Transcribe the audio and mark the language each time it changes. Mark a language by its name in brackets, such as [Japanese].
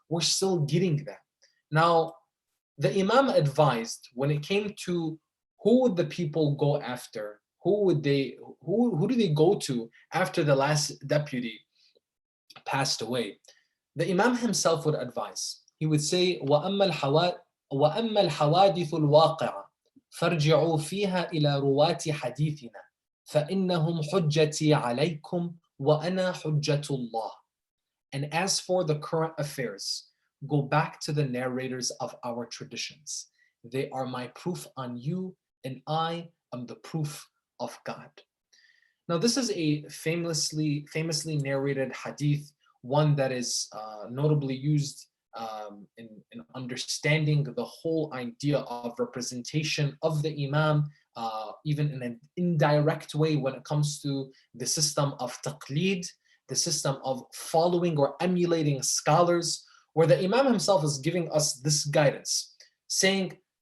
[English] We're still getting that. Now, the imam advised when it came to who would the people go after, who do they go to after the last deputy passed away? The imam himself would advise. He would say, [Arabic] وَأَمَّا الْحَوَادِثُ الْوَاقِعَةُ فارجعوا فيها إلى رواة حديثنا فإنهم حجتي عليكم وأنا حجة الله. [English] And as for the current affairs, go back to the narrators of our traditions. They are my proof on you, and I am the proof of God. Now, this is a famously narrated hadith, one that is notably used in understanding the whole idea of representation of the imam, even in an indirect way when it comes to the system of taqleed, the system of following or emulating scholars, where the imam himself is giving us this guidance, saying,